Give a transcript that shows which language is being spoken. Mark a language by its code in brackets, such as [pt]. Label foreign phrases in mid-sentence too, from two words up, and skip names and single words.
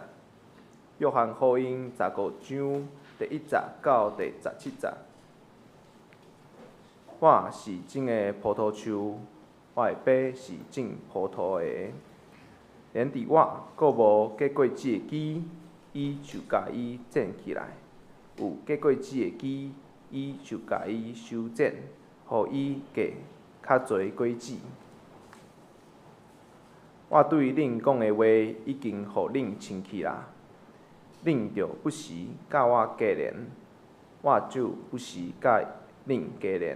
[nan] 约翰福音15章第1节到第17节。我是种的葡萄树，我的爸是种葡萄的。连伫我阁无结果子的枝，伊就甲伊剪起来。有结果子的枝，伊就甲伊修剪，互伊结较侪果子。我对恁讲的话已经互恁清气啦，恁着不时甲我加连，我就不时甲恁加连。